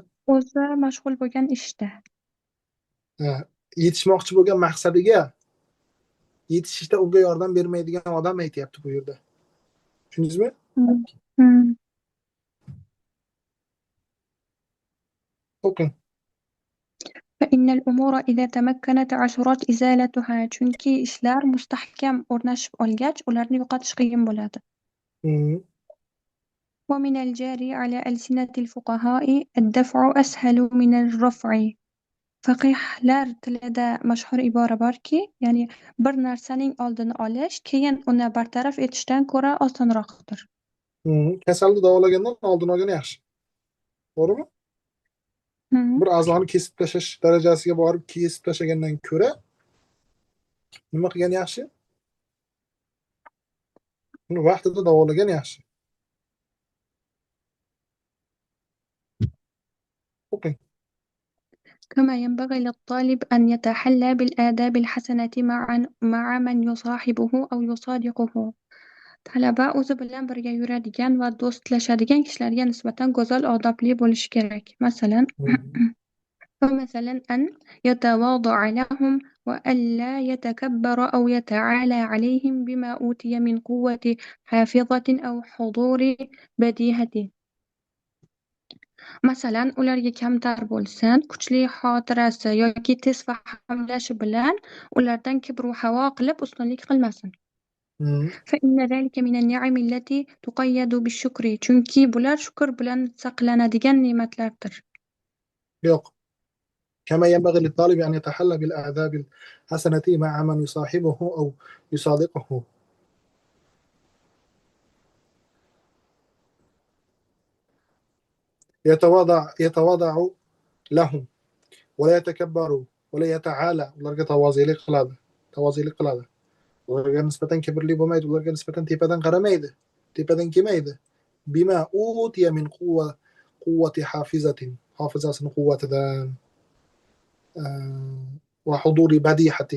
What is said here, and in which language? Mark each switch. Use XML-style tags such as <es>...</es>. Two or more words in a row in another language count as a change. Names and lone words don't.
<uz>O'zi mashg'ul bo'lgan ishda. Yetishmoqchi bo'lgan maqsadiga yetishishda unga yordam bermaydigan odam aytyapti bu yerda. Tushundingizmi? O'qing.</uz> <ar>فإن الأمور إذا تمكنت عثرت إزالتها.</ar> <uz>Chunki ishlar mustahkam o'rnashib olgach, ularni yo'qotish qiyin bo'ladi.</uz> <ar>ومن الجاري على ألسنة الفقهاء الدفع أسهل من الرفع.</ar> <uz>Faqihlar tilida mashhur ibora borki, ya'ni bir narsaning oldini olish, keyin uni bartaraf etishdan ko'ra osonroqdir. Kasalni davolagandan oldin olgan yaxshi. To'g'rimi? Bir a'zoni kesib tashlash darajasiga borib kesib tashlagandan ko'ra nima qilgan yaxshi? Uni vaqtida davolagan yaxshi. o'qing.</uz> <ar>كما ينبغي للطالب أن يتحلى بالآداب الحسنة مع من يصاحبه أو يصادقه.</ar> <uz>Talaba o'zi bilan birga yuradigan va do'stlashadigan kishilarga nisbatan go'zal odobli bo'lishi kerak. Masalan,</uz> <ar>أن يتواضع لهم وألا يتكبر أو يتعالى عليهم بما أوتي من قوة حافظة أو حضور بديهة.</ar> <uz>Masalan, ularga kamtar bo'lsin, kuchli xotirasi yoki tez fahmlashi bilan ulardan kibr va havo qilib ustunlik qilmasin.</uz> <ar>فإن ذلك من النعم التي تقيد بالشكر.</ar> <uz>Chunki bular shukr bilan saqlanadigan ne'matlardir. yo'q.</uz> <ar>كما ينبغي للطالب أن يتحلى بالآداب الحسنة مع من يصاحبه أو يصادقه. يتواضع لهم ولا يتكبر ولا يتعالى.</ar> <uz>ularga tavoziylik qiladi. ularga nisbatan kibrli bo'lmaydi, ularga nisbatan tepadan qaramaydi, tepadan kelmaydi.</uz> <ar>بما أوتي من قوة حافظة.</ar> <uz>hofizasini quvvatidan va</uz> <ar>حضور بديهة.</ar>